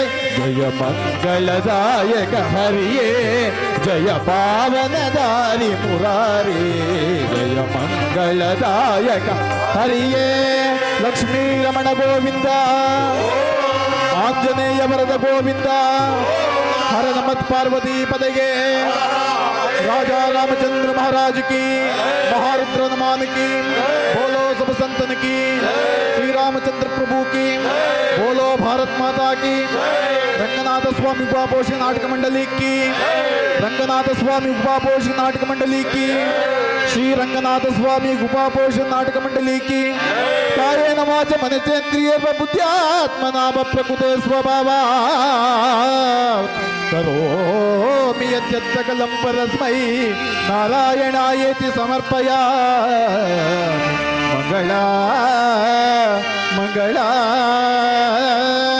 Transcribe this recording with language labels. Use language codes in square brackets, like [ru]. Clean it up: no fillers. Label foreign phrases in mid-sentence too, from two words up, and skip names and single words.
[kn] ಜಯ ಮಂಗಳದಾಯಕ ಹರಿಯೇ, ಜಯ ಪಾವನದಾರಿ ಮುರಾರಿ. ಜಯ ಮಂಗಳದಾಯಕ ಹರಿಯೇ. ಲಕ್ಷ್ಮೀ ರಮಣ ಗೋವಿಂದ, ಆಂಜನೇಯ ವರದ ಗೋವಿಂದ. [sa] ಹರ ನಮತ್ ಪಾರ್ವತಿ ಪದಗೆ. [hi] राजा रामचंद्र महाराज की, महारुद्र हनुमान की, बोलो सब संतन की, श्री रामचंद्र प्रभु की, बोलो भारत माता की. रंगनाथ स्वामी उपापोषी नाटक मंडली की, रंगनाथ स्वामी उपापोषी नाटक मंडली की, श्री रंगनाथ स्वामी उपापोषी नाटक मंडली की. [sa] कायेन वाच मनसेन्द्रिये बुद्ध्यात्मना प्रकृते स्वभावा करोमि यद्यत् सकलं परस्मै नारायणायेति समर्पयामि. मंगला मंगला